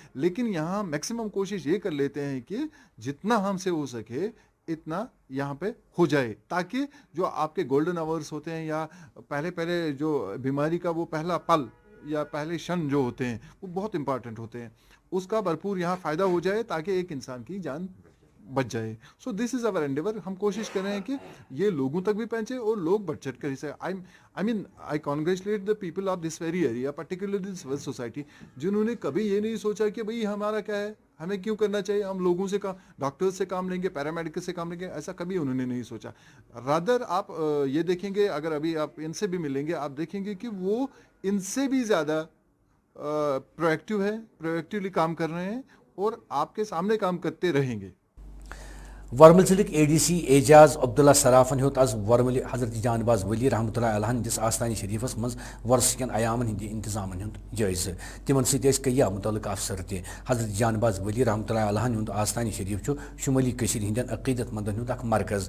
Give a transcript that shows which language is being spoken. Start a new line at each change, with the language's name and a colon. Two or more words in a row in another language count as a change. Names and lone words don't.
Urdu: لیکن یہاں میکسیمم کوشش یہ کر لیتے ہیں کہ جتنا ہم سے ہو سکے اتنا یہاں پہ ہو جائے تاکہ جو آپ کے
English: golden hours
Urdu: ہوتے ہیں یا پہلے جو بیماری کا وہ پہلا پل یا پہلے شن جو ہوتے ہیں وہ بہت امپارٹنٹ ہوتے ہیں اس کا بھرپور یہاں فائدہ ہو جائے تاکہ ایک انسان کی جان بچ جائے.
English: so this is our endeavour.
Urdu: ہم کوشش کر رہے ہیں کہ یہ لوگوں تک بھی پہنچے اور لوگ بڑھ چڑھ کر اسے
English: I congratulate the people of this very area particularly this society
Urdu: جنہوں نے کبھی یہ نہیں سوچا کہ بھئی ہمارا کیا ہے ہمیں کیوں کرنا چاہیے ہم لوگوں سے ڈاکٹر سے کام لیں گے پیرامیڈیکل سے کام لیں گے ایسا کبھی انہوں نے نہیں سوچا. رادر آپ یہ دیکھیں گے اگر ابھی آپ ان سے بھی ملیں گے آپ دیکھیں گے کہ وہ ان سے بھی زیادہ پرویکٹیولی کام کر رہے ہیں اور آپ کے سامنے کام کرتے رہیں گے.
Kashmiri: ورمل ضلع اے ڈی سی اعجاز عبداللہ صرافن ہیوت آز ورمل حضرت جان باز ولی
Arabic: رحمۃ اللہ علیہ
Kashmiri: ہندس آستانہ شریفس مز ورس کن ایامن ہند انتظامن ہند جائزہ تمن ست کیا متعلق افسر تہ. حضرت جان باز ولی
Arabic: رحمۃ اللہ علیہ
Kashmiri: ہند آستانہ شریف چھ شمالی کشیر ہندین عقیدت مندن ہند اخ مرکز.